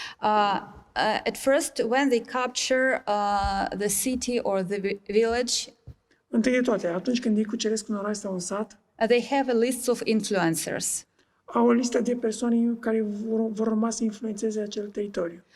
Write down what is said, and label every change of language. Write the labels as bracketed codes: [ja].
[en] At first, when they capture the city or the village, [ro] întâi de toate, atunci când ei cuceresc un oraș sau un sat, [en] they have a list of influencers. [ro] Au o listă de persoane care vor urma să influențeze acel teritoriu.